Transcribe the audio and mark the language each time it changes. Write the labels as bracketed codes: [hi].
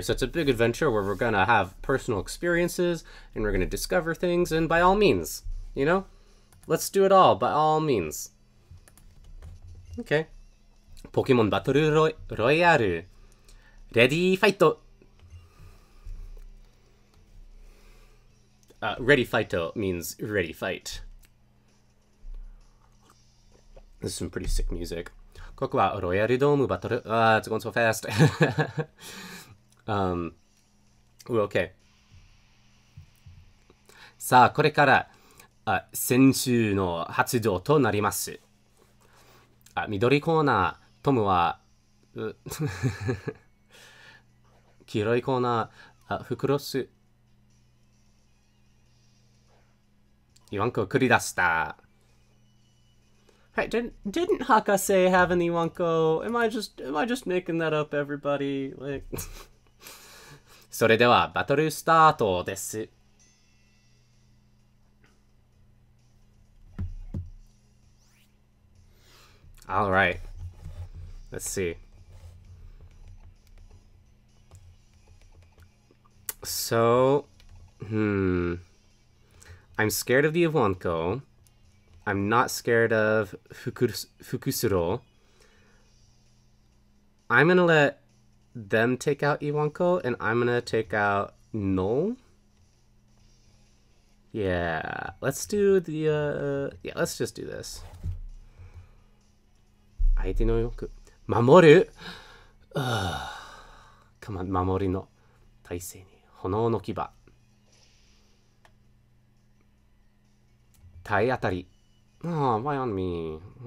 [en] So it's a big adventure where we're gonna have personal experiences and we're gonna discover things, and by all means, you know, let's do it all by all means. Okay. Pokemon Battle Royale. Ready fight. Ready fight means ready fight. This is some pretty sick music. [ja] ここはロイヤルドームバトル. [en] It's going so fast. Okay. [ja] さあ、これから先週の発動となります。緑コーナー、トムは黄色いコーナー、フクロス。イワンコを繰り出した。 [en] Hey, didn't Haka say have an Iwanko? Am I just making that up, everybody? [ja] Like それではバトルスタートです。 [en] All right. Let's see. So, I'm scared of the Iwanko. I'm not scared of Fukusuro. I'm gonna let them take out Iwanko, and I'm gonna take out Null. Yeah, let's do the, yeah, let's just do this. [ja] 相手の欲守る Come on, 守りの体勢に炎の牙体当たり [en] Oh, why on me?